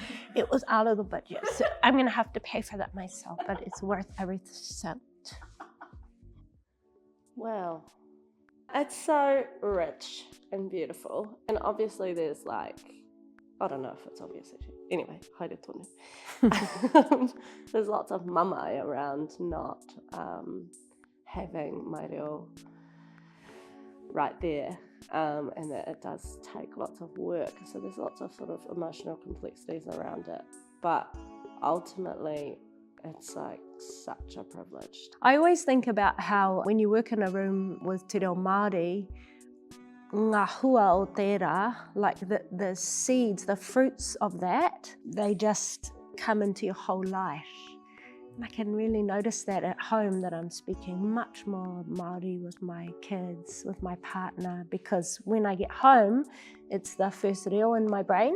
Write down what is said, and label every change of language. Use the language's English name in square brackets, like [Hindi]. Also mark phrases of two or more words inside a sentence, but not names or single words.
[English] It was out of the budget, so I'm going to have to pay for that myself, but it's worth every cent. Well, It's so rich and beautiful. And obviously there's like, I don't know if it's obvious actually. Anyway, [Māori] haere tonu. [English] There's lots of mamae around not having my reo right there. And that it does take lots of work. So there's lots of sort of emotional complexities around it. But ultimately, it's like such a privilege. I always think about how when you work in a room with [Māori] te reo Māori, ngā hua o tērā, [English] like the seeds, the fruits of that, they just come into your whole life. And I can really notice that at home, that I'm speaking much more Māori with my kids, with my partner, because when I get home, it's the first reo in my brain.